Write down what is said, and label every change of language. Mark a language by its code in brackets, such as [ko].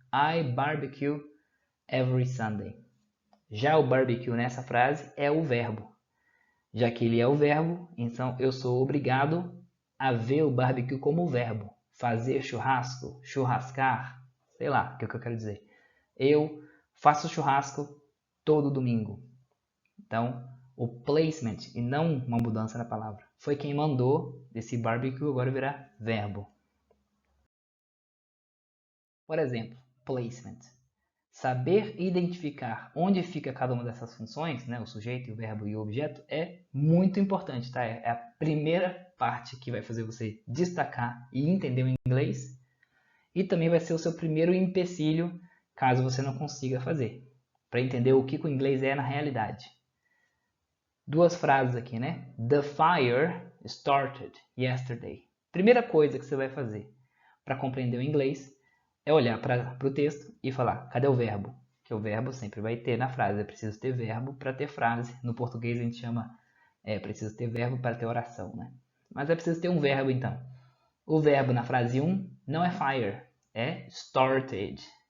[en] I barbecue every Sunday. [pt] Já o barbecue nessa frase é o verbo. Já que ele é o verbo, então eu sou obrigado a ver o barbecue como verbo. Fazer churrasco, churrascar, sei lá o que eu quero dizer. Eu faço churrasco todo domingo. Então, o placement, e não uma mudança na palavra, foi quem mandou esse barbecue agora virar verbo. Por exemplo, placement. Saber identificar onde fica cada uma dessas funções, né, o sujeito, o verbo e o objeto, é muito importante, tá? É a primeira parte que vai fazer você destacar e entender o inglês e também vai ser o seu primeiro empecilho caso você não consiga fazer, para entender o que o inglês é na realidade. Duas frases aqui, né? [en] The fire started yesterday. [pt] Primeira coisa que você vai fazer para compreender o inglês é olhar para o texto e falar, cadê o verbo? Que o verbo sempre vai ter na frase, é preciso ter verbo para ter frase. No português a gente chama, preciso ter verbo para ter oração, né? Mas é preciso ter um verbo então. O verbo na frase 1 não é fire, é started.